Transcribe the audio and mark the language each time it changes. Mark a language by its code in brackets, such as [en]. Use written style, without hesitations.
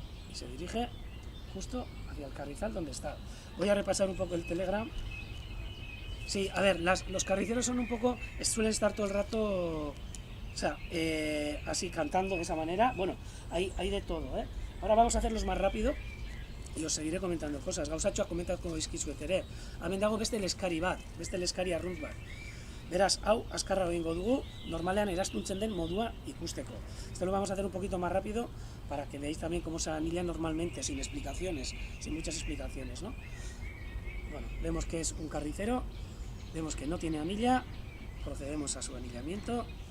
[es] Y se dirige justo hacia el carrizal donde está. Voy a repasar un poco el Telegram. Sí, a ver, los carriceros son un poco, suelen estar todo el rato, o sea, así cantando de esa manera. Bueno, hay de todo, ¿eh? Ahora vamos a hacerlos más rápido y os seguiré comentando cosas. [eu] Gauzatxoak komentatuko dizkizuet ere. Hemen dago beste leskari bat, beste leskari arrunt bat. Beraz, hau azkarra egingo dugu, normalean eraztuntzen den modua ikusteko. [es] Esto lo vamos a hacer un poquito más rápido para que veáis también cómo se anilla normalmente, sin explicaciones, sin muchas explicaciones, ¿no? Bueno, vemos que es un carricero, vemos que no tiene anilla, procedemos a su anillamiento.